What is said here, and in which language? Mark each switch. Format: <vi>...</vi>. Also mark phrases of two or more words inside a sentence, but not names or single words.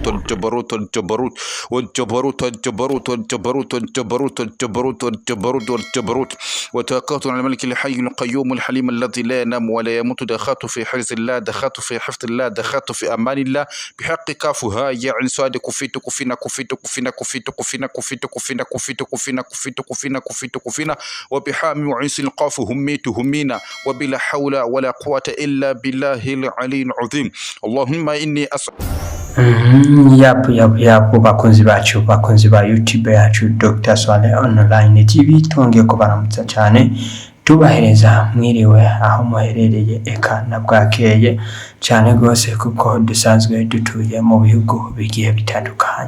<ar>جبروت جبروت والجبروت جبروت جبروت جبروت جبروت جبروت والجبروت وتوكلت على الملك الحي القيوم الحليم الذي لا ينام ولا يموت دخلت في حرز الله دخلت في حفظ الله دخلت في أمان الله بحق كافها يا عين صاد كفيت كفينا كفيت كفينا كفيت كفينا كفيت كفينا كفيت كفينا كفيت كفينا كفيت كفينا وبحامي وعيس القاف هميت همينا وبلا حول ولا قوة إلا بالله العلي العظيم اللهم إني</ar> <rw>yapu bakunzi bacu bakunzi ba YouTube yacu Dr. Swale Online TV twongeye kubaramutsa cyane tubahereza mwiriwe aho muherereye eka na bwakeye cyane gose kuko dusanzwe dutuye mu bihugu bigiye bitandukanye.</rw>